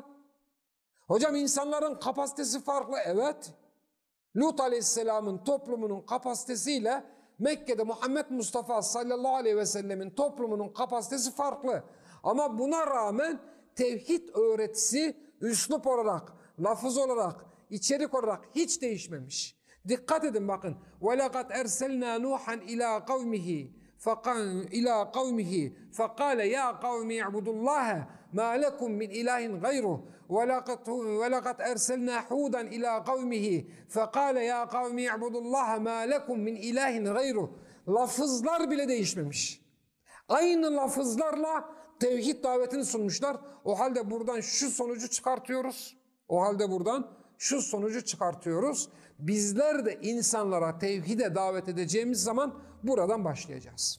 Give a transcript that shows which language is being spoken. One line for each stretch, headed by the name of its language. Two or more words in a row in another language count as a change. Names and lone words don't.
Turkish: Hocam insanların kapasitesi farklı. Evet, Lut Aleyhisselam'ın toplumunun kapasitesiyle Mekke'de Muhammed Mustafa
Arabic: صلى الله عليه وسلم
Turkish: toplumunun kapasitesi farklı. Ama buna rağmen tevhid öğretisi üslup olarak, lafız olarak, içerik olarak hiç değişmemiş. Dikkat edin bakın.
Arabic: وَلَقَدْ اَرْسَلْنَا نُوحًا اِلَى قَوْمِهِ فَقَالَ يَا قَوْمِ اعْبُدُوا اللّٰهَ مَا لَكُمْ مِنْ اِلَٰهٍ غَيْرُهُ وَلَقَدْ اَرْسَلْنَا حُودًا اِلَى قَوْمِهِ فَقَالَ يَا قَوْمِ اعْبُدُوا اللّٰهَ مَا لَكُمْ مِنْ اِلَٰهٍ غَيْرُهُ.
Turkish: Lafızlar bile değişmemiş. Aynı lafızlarla tevhid davetini sunmuşlar. O halde buradan şu sonucu çıkartıyoruz. Bizler de insanlara tevhide davet edeceğimiz zaman buradan başlayacağız.